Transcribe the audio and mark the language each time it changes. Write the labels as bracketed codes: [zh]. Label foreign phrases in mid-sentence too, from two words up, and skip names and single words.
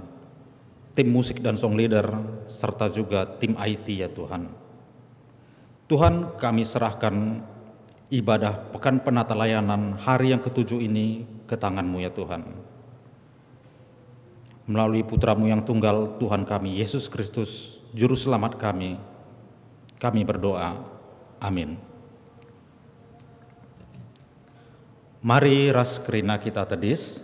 [id] Tim musik dan [en] song leader, [id] serta juga tim IT ya Tuhan. Tuhan, kami serahkan ibadah Pekan Penata Layanan hari yang ke-7 ini ke tangan-Mu ya Tuhan. Melalui putra-Mu yang tunggal, Tuhan kami, Yesus Kristus, Juru Selamat kami berdoa. Amin. [btx] Mari ras kerina kita tedis.